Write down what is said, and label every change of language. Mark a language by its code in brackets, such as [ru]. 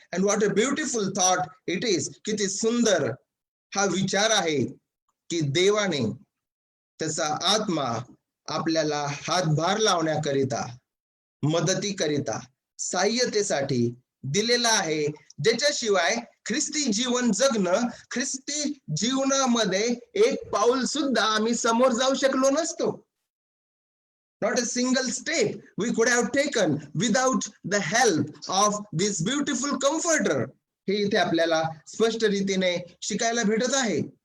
[en] And what a beautiful thought it is. [mr] किती सुंदर हा विचार आहे की देवाने त्याचा आत्मा आपल्याला हातभार लावण्याकरिता, मदतीकरिता, सहाय्यतेसाठी दिलेला आहे, ज्याच्याशिवाय ख्रिस्ती जीवन जगणं, ख्रिस्ती जीवनामध्ये एक पाऊल सुद्धा आम्ही समोर जाऊ शकलो नसतो. [en] Not a single step we could have taken without the help of this beautiful comforter. [mr] हे इथे आपल्याला स्पष्ट रीतीने शिकायला भेटत आहे.